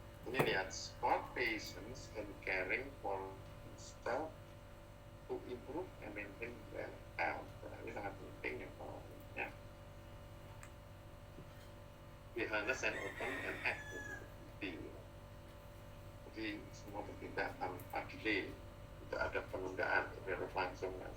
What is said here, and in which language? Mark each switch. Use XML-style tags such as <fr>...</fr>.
<id>Ini lihat,</id> <en>support patients and caring for themselves to improve and maintain their health.</en> <id>Nah, ini sangat penting ya ya.</id> <en>Be honest and open and act with integrity.</en> <id>Jadi semua bertindak tanpa delay, tidak ada penundaan, harus langsung.</id>